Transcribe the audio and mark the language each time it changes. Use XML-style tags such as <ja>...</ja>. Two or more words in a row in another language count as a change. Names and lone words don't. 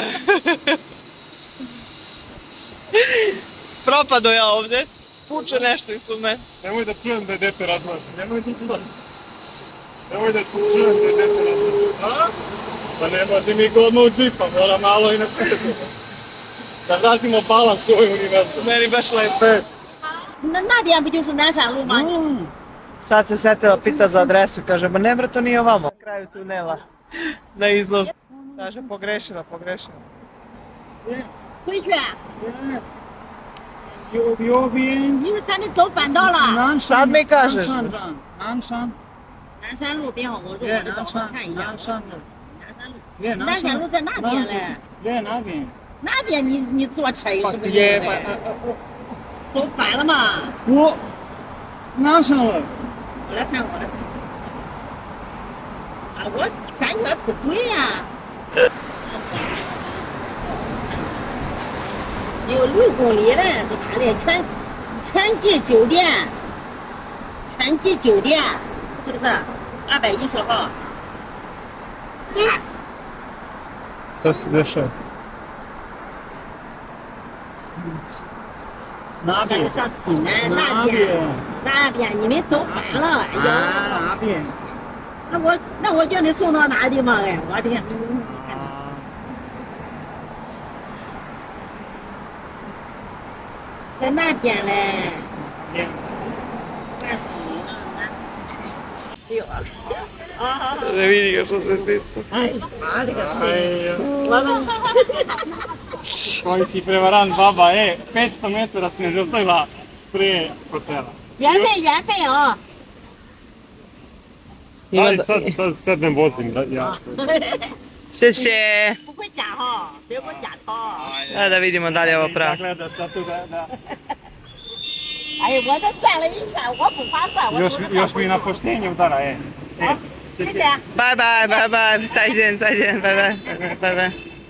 <sr>Propado ja ovde. Puče nešto ispod mene. Nemoj da čujem da je dete razmaže. Nemoj da čujem da je dete razmaže. Pa ne može mi ga odmah u džipa, mora malo i na petu. Da vratimo balans u ovoj univerzum. Meni baš lepo.</sr> <zh>那边不就是南山路吗？</zh> <sr>Sad se setila, pita za adresu, kaže, ma ne bre, to nije ovamo. Na kraju tunela, na izlaz. Kaže, pogrešila.</sr> <zh>回去，右边。你说咱们走反道了。</zh> <sr>Sad mi kažeš.</sr> <zh>南山路边上，我说我得导航看一下。南山路，</zh> <sr>Je,</sr> <zh>南山路在那边嘞。</zh> <sr>Je,</sr> <zh>na边. 那边你坐车有什么用嘞？走反了嘛？我哪上了？我来看，我来看。啊，我感觉不对呀、有6公里了，这哪里？全季酒店，全季酒店，是不是？210号。</zh> <sr>Šta se dešava?</sr> <zh>哪边？像西南那边，你们走反了。哎呀，哪边？那我叫你送到哪地方哎？我的天！在那边嘞。干什么呢？哎呦啊！</zh> <sr>Ne vidi ga što se stisao.</sr> <zh>哎，妈的个谁！我们</zh> <sr>Koji si prevarant, baba, 500 metara si me zaustavila pre hotela.</sr> <zh>缘分啊！</zh> <sr>Ali sad ne vozim, ja.</sr> <zh>谢谢。不会假哈，别给我假钞。</zh> <sr>Da vidimo da li je ovo pravo. Gledaš sad tu da...</sr> <zh>哎呀，我这转了一圈，我不划算。</zh> <sr>Još mi na poštenje udara,</sr> <zh>谢谢。</zh> <en>Bye bye, bye bye,</en> <zh>再见，拜拜。</zh>